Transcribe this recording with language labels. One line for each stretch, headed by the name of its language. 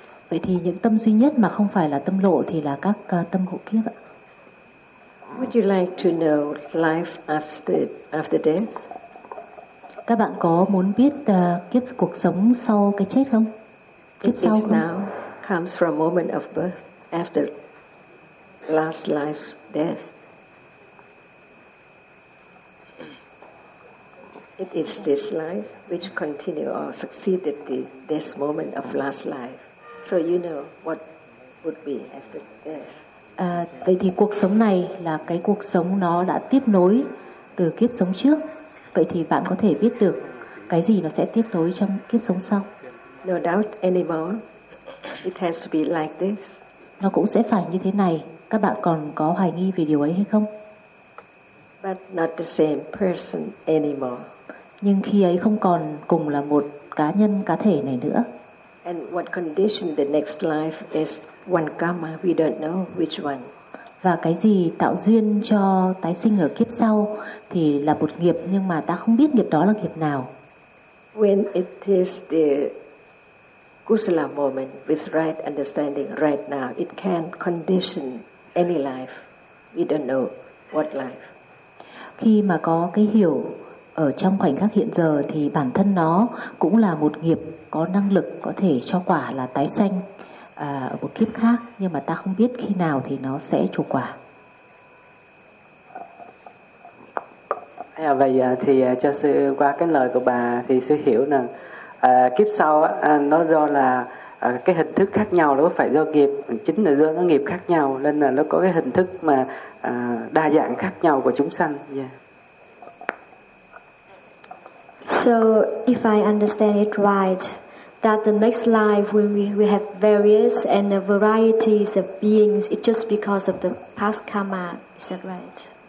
Vietnamese: Vậy thì những tâm duy nhất mà không phải là tâm lộ thì là các tâm hộ kiếp ạ.
English: Would you like to know life after death?
Vietnamese: Các bạn có muốn biết kiếp cuộc sống sau cái chết không? Kiếp
English: it
Vietnamese: sau
English: is
Vietnamese: không?
English: Now comes from moment of birth after last life death. It is this life which continue or succeed at this moment of last life. So you know what would be after death.
Vietnamese: Vậy thì cuộc sống này là cái cuộc sống nó đã tiếp nối từ kiếp sống trước. Vậy thì bạn có thể biết được cái gì nó sẽ tiếp nối trong kiếp sống sau.
English: No doubt anymore. It has to be like this.
Vietnamese: Nó cũng sẽ phải như thế này. Các bạn còn có hoài nghi về điều ấy hay không?
English: But not the same person anymore.
Vietnamese: Nhưng khi ấy không còn cùng là một cá nhân cá thể này nữa.
English: And what condition the next life is one karma, we don't know which one.
Vietnamese: Và cái gì tạo duyên cho tái sinh ở kiếp sau thì là một nghiệp, nhưng mà ta không biết nghiệp đó là nghiệp nào.
English: When it is the kusala moment with right understanding right now, it can condition any life. We don't know what life.
Vietnamese: Khi mà có cái hiểu ở trong khoảnh khắc hiện giờ thì bản thân nó cũng là một nghiệp có năng lực có thể cho quả là tái sanh ở một kiếp khác, nhưng mà ta không biết khi nào thì nó sẽ trổ quả. À, vậy thì cho sư qua cái lời của bà thì sư hiểu là kiếp sau nó do là cái hình thức khác nhau, nó phải do nghiệp, chính là do nó nghiệp khác nhau nên là nó có cái hình thức mà đa dạng khác nhau của chúng sanh.
English: Yeah. So if I understand it right, that the next life when we have various and the varieties of beings, it's just because of the past karma, is that right?